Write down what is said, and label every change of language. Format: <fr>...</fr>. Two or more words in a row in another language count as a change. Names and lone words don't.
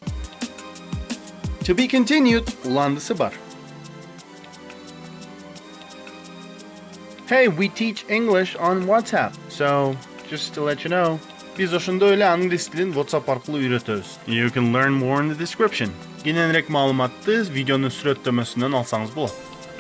<en>To be continued</en> <ky>уландысы бар.</ky> <en>Hey, we teach English on WhatsApp. So, just to let you know,</en> <ky>biz ошондой эле англис тилин WhatsApp аркылуу үйрөтөбүз.</ky> <en>You can learn more in the description.</en> <ky>Кененирээк маалыматты видеонун сүрөттөмөсүнөн алсаңыз болот.</ky>